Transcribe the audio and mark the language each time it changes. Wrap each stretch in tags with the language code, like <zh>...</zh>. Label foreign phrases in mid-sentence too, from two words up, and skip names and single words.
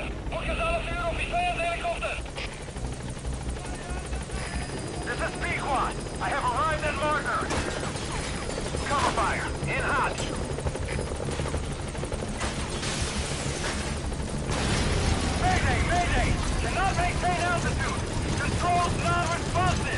<nl>Fokus alle vuur op die vijandshelikopter.</nl> <en>This is Pequod. I have arrived at marker. Cover fire. In hot. Mayday, mayday. Cannot maintain altitude. Controls non-responsive.</en>